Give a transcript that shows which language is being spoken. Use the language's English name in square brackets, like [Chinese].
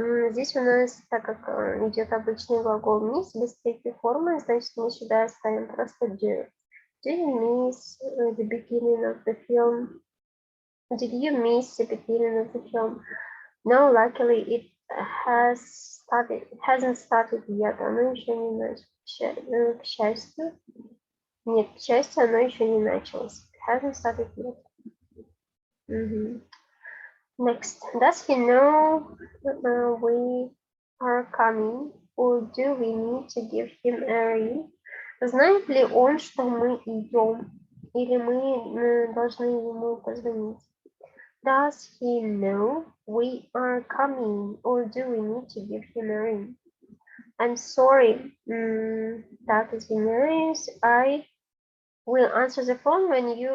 [Russian] Здесь у нас, так как идет обычный глагол miss без третьей формы, значит, мы сюда ставим просто do. [English] Do you miss the beginning of the film? Did you miss the beginning of the film? No, luckily it hasn't started yet. [Russian] Оно еще не началось. К счастью. Нет, к счастью, оно еще не началось. [English] It hasn't started yet. Next, does he know we are coming, or do we need to give him a ring? [Russian] Знает ли он, что мы идем, или мы должны ему позвонить? [English] Does he know we are coming, or do we need to give him a ring? I'm sorry, [Russian] так, извиняюсь, [English] I will answer the phone when